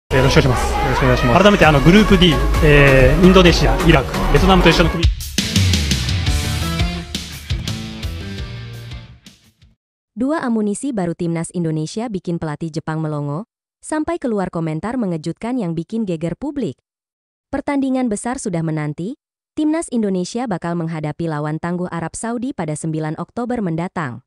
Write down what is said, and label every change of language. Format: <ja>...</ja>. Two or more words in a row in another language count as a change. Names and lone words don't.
<ja>よろしくお願いします。よろしくお願いします。改めてグループ D、インドネシア、イラク、ベトナムと一緒の組。</ja> <id>Dua amunisi baru timnas Indonesia bikin pelatih Jepang melongo, sampai keluar komentar mengejutkan yang bikin geger publik. Pertandingan besar sudah menanti, timnas Indonesia bakal menghadapi lawan tangguh Arab Saudi pada 9 Oktober mendatang.</id>